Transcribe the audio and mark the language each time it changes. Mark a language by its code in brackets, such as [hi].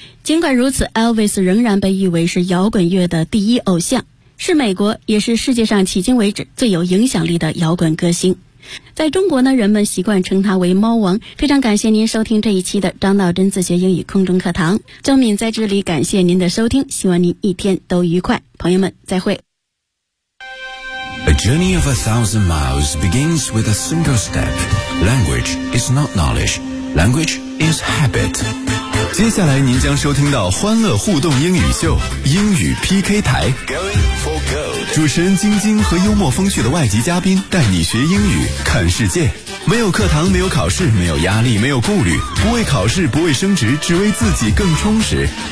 [zh] 尽管如此， Elvis 仍然被誉为是摇滚乐的第一偶像，是美国也是世界上迄今为止最有影响力的摇滚歌星。在中国呢，人们习惯称他为猫王。非常感谢您收听这一期的张道真自学英语空中课堂。郑敏在这里感谢您的收听，希望您一天都愉快。朋友们，再会。 [en] A journey of 1,000 miles begins with a single step. Language is not knowledge. Language is habit. [zh] 接下来您将收听到欢乐互动英语秀英语 PK 台。 [en] Going for gold. [zh] 主持人晶晶和幽默风趣的外籍嘉宾带你学英语看世界。没有课堂，没有考试，没有压力，没有顾虑，不为考试，不为升职，只为自己更充实。